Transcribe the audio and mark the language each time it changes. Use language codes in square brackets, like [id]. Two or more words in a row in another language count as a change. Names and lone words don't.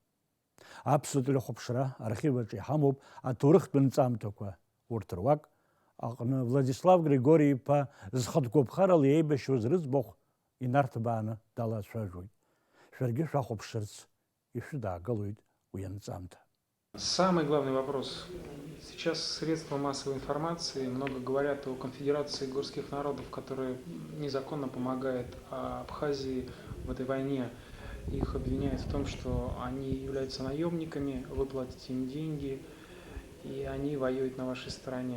[ab] Аԥсуатәи рхәаԥшра архиваҿы иҳамоуп аҭоурыхтә нҵамҭақәа. Урҭ руак аҟны Владислав Григори-иԥа зхатәгәаԥхарала иеибашьуаз рыӡбахә инарҭбааны далацәажәоит. Шәаргьы шәахәаԥшырц ишәыдаагылоит уи анҵамҭа. [ru] Самый главный вопрос. Сейчас средства массовой информации много говорят о конфедерации горских народов, которая незаконно помогает Абхазии в этой войне. Их обвиняют в том, что они являются наемниками, вы платите им деньги, и они воюют на вашей стороне.